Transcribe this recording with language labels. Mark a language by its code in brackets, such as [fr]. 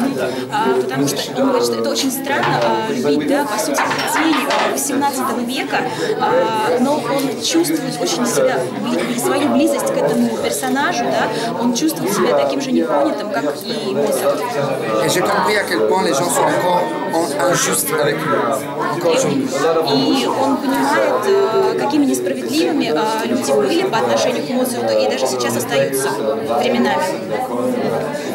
[ru] Потому что он говорит, что это очень странно любить, да, по сути, людей XVIII века, но он чувствует очень себя, свою близость к этому персонажу, да, он чувствует себя таким же непонятым, как и Моцарт. [fr] Et j'ai compris à quel point les gens sont encore injustes avec lui, encore aujourd'hui. [ru] И он понимает, какими несправедливыми люди были по отношению к Моцарту, и даже сейчас остаются временами.